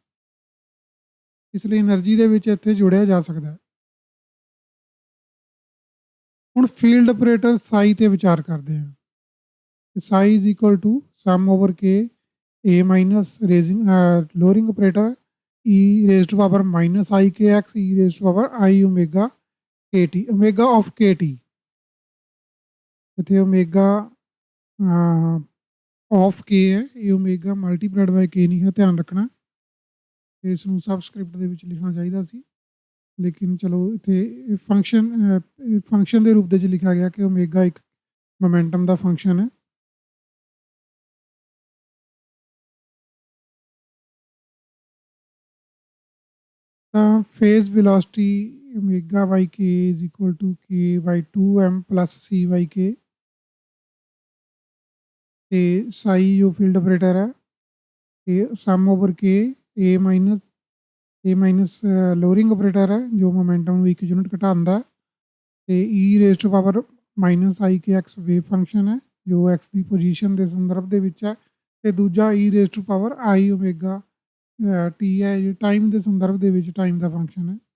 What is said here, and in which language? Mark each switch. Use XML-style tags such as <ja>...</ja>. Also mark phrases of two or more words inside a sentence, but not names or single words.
<pa>ਇਸ ਲਈ એનર્ਜੀ ਦੇ ਵਿੱਚ ਇੱਥੇ ਜੋੜਿਆ ਜਾ ਸਕਦਾ ਹੈ। ਹੁਣ</pa> <en>field operator</en> <pa>ਸਾਈ ਤੇ ਵਿਚਾਰ ਕਰਦੇ ਹਾਂ।</pa> <en>psi is equal to sum over k a minus lowering operator e raised to power minus I kx e raised to power I omega kt, omega of kt।</en> <pa>ਇੱਥੇ</pa> <en>omega of k</en> <pa>ਹੈ, ਇਹ</pa> <en>omega multiplied by k</en> <pa>ਨਹੀਂ ਹੈ, ਧਿਆਨ ਰੱਖਣਾ। ਇਸ ਨੂੰ ਸਬਸਕ੍ਰਿਪਟ ਦੇ ਵਿੱਚ ਲਿਖਣਾ ਚਾਹੀਦਾ ਸੀ, ਲੇਕਿਨ ਚਲੋ ਇੱਥੇ ਫੰਕਸ਼ਨ ਦੇ ਰੂਪ ਦੇ ਵਿੱਚ ਲਿਖਿਆ ਗਿਆ ਕਿ omega ਇੱਕ ਮੋਮੈਂਟਮ ਦਾ ਫੰਕਸ਼ਨ ਹੈ।</pa> <en>ਤਾਂ phase velocity omega by k is equal to k by 2m plus c by k।</en> <pa>ਤੇ ਸਾਈ ਜੋ</pa> <en>field operator</en> <pa>ਹੈ ਇਹ</pa> <en>sum over k a minus lowering operator</en> <pa>ਹੈ ਜੋ ਮੋਮੈਂਟਮ ਨੂੰ 1 ਯੂਨਿਟ ਘਟਾਉਂਦਾ, ਤੇ</pa> <en>e raise to power minus i k x wave function</en> <pa>ਹੈ ਜੋ ਐਕਸ ਦੀ ਪੋਜੀਸ਼ਨ ਦੇ ਸੰਦਰਭ ਦੇ ਵਿੱਚ ਹੈ, ਤੇ ਦੂਜਾ</pa> <en>e raise to power i omega t</en> <pa>ਹੈ ਜੋ ਟਾਈਮ ਦੇ ਸੰਦਰਭ ਦੇ ਵਿੱਚ ਟਾਈਮ ਦਾ ਫੰਕਸ਼ਨ ਹੈ।</pa>